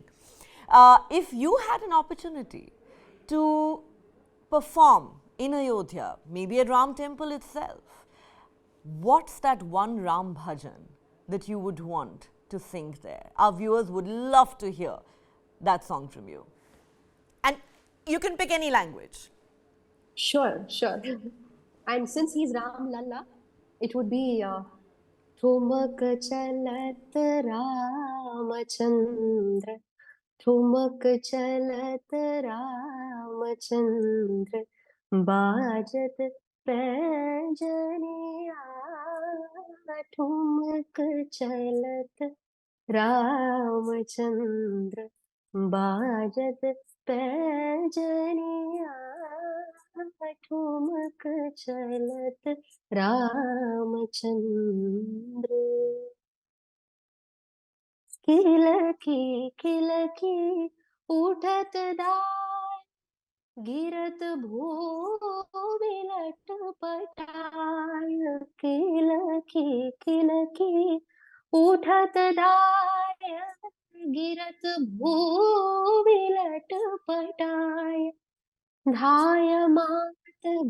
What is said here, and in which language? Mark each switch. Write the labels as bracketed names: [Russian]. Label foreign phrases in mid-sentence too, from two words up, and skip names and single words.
[English] If you had an opportunity to perform in Ayodhya, maybe at Ram Temple itself, what's that one Ram Bhajan that you would want to sing there? Our viewers would love to hear that song from you. And you can pick any language. Sure. And since he's Ram Lalla, it would be [Awadhi] ठुमक चलत रामचंद्र, ठुमक चलत रामचंद्र, बाजत पैंजनिया, ठुमक चलत रामचंद्र, बाजत पैंजनिया, ठुमक चलत रामचंद्र खिलकी खिलकी उठत दाय गिरत भूमि लटपटाय किलकी किलकी उठत दाय गिरत भूमि लटपटाय धाय मात